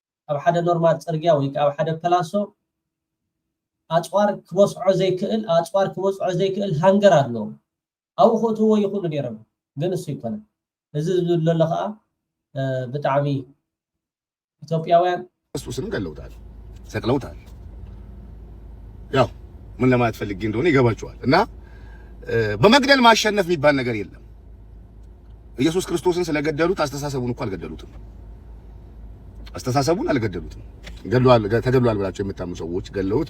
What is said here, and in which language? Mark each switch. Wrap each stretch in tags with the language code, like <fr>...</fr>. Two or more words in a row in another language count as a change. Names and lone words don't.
<ti>ኣብ ሓደ ኖርማል ፅርግያ ወይ ኣብ ሓደ ፕላሶ ኣፅዋር ክበስዖ ዘይክእል ሃንገር ኣሎ ኣብኡ ክእትውዎ ይኽእሉ ነይሮም ግን እሱ ይኮነ እዚ ዝብል ዘሎ ከዓ ብጣዕሚ ኢትዮጵያውያን</ti> <am>ክርስቶስንም ገለውታል ሰቅለውታል ያው ምን ለማለት ፈልጌ እንደሆነ ይገባቸዋል እና በመግደል ማሸነፍ የሚባል ነገር የለም ኢየሱስ ክርስቶስን ስለገደሉት አስተሳሰቡን እንኳን አልገደሉትም አስተሳሰቡን አልገደሉትም ተገድሏል ብላችሁ የምታምኑ ሰዎች ገለውት</am>